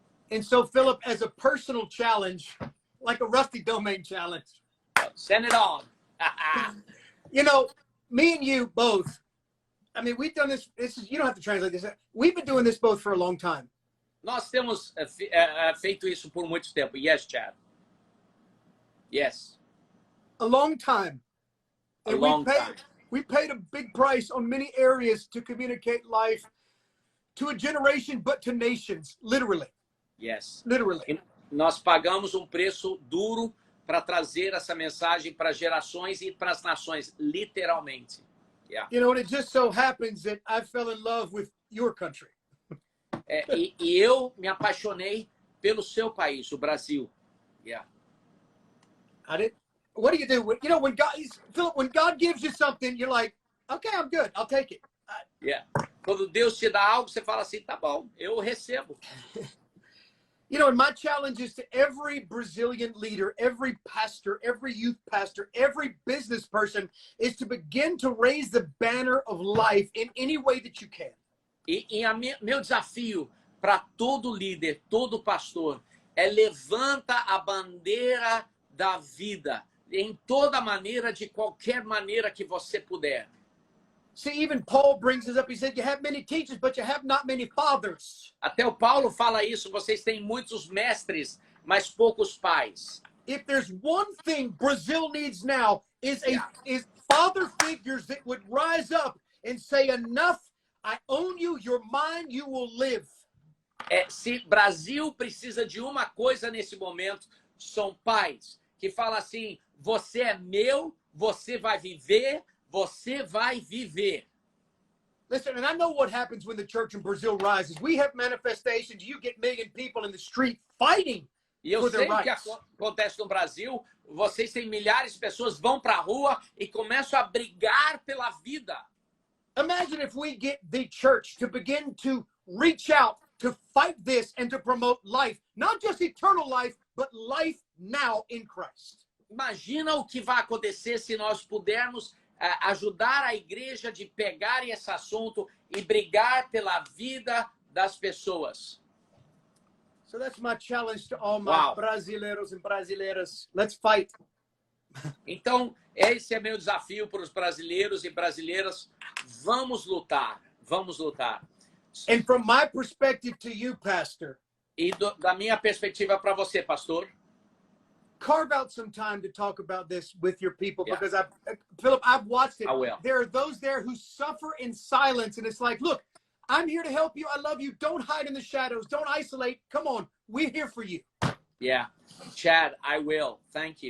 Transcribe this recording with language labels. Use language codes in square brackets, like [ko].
[en] And so, Philip, as a personal challenge, like a Rusty Domain challenge, Send it on. you know, me and you both, I mean, we've done this you don't have to translate this. We've been doing this both for a long time. [pt] Nós temos feito isso por muito tempo. [en] Yes, Chad. Yes. A long time. A And long time. we paid a big price on many areas to communicate life to a generation, but to nations, literally. Yes. Literally. [pt] E nós pagamos um preço duro para trazer essa mensagem para gerações e para as nações, literalmente. [en] Yeah. You know, and it just so happens that I fell in love with your country. [pt] E eu me apaixonei pelo seu país, o Brasil. [en] Yeah. What do? You know, Philip, when God gives you something, you're like, okay, I'm good. I'll take it. Yeah. [pt] Quando Deus te dá algo, você fala assim, tá bom, eu recebo. [en] You know, and my challenge is to every Brazilian leader, every pastor, every youth pastor, every business person is to begin to raise the banner of life in any way that you can. [pt] Meu desafio para todo líder, todo pastor, é levanta a bandeira da vida em toda maneira, de qualquer maneira que você puder. [en] See, even Paul brings this up. He said, you have many teachers, but you have not many fathers. [pt] Até o Paulo fala isso, vocês têm muitos mestres, mas poucos pais. [en] If there's one thing Brazil needs now is Yeah. father figures that would rise up and say, enough, I own you, you're mine, you will live. [pt] Se Brasil precisa de uma coisa nesse momento, são pais que falam assim, você é meu, você vai viver, você vai viver. [en] Listen, and I know what happens when the church in Brazil rises. We have manifestations. You get million people in the street fighting. [pt] E eu [en] For [pt] sei [en] their [pt] o que [en] rights. [pt] acontece no Brasil, vocês têm milhares de pessoas, vão para a rua e começam a brigar pela vida. [en] Imagine if we get the church to begin to reach out to fight this and to promote life, not just eternal life, but life now in Christ. [pt] Imagina o que vai acontecer se nós pudermos ajudar a igreja de pegar esse assunto e brigar pela vida das pessoas. [en] So that's my challenge to all my Wow. [pt] brasileiros and brasileiras. [en] Let's fight. [pt] Então, esse é meu desafio para os brasileiros e brasileiras. Vamos lutar, vamos lutar. [en] And from my perspective to you, Pastor, [pt] E da minha perspectiva para você, pastor, [en] carve out some time to talk about this with your people, Yeah. because Philip, I've watched it. I will. There are those there who suffer in silence, and it's like, look, I'm here to help you. I love you. Don't hide in the shadows. Don't isolate. Come on. We're here for you. yeah, Chad, I will. Thank you.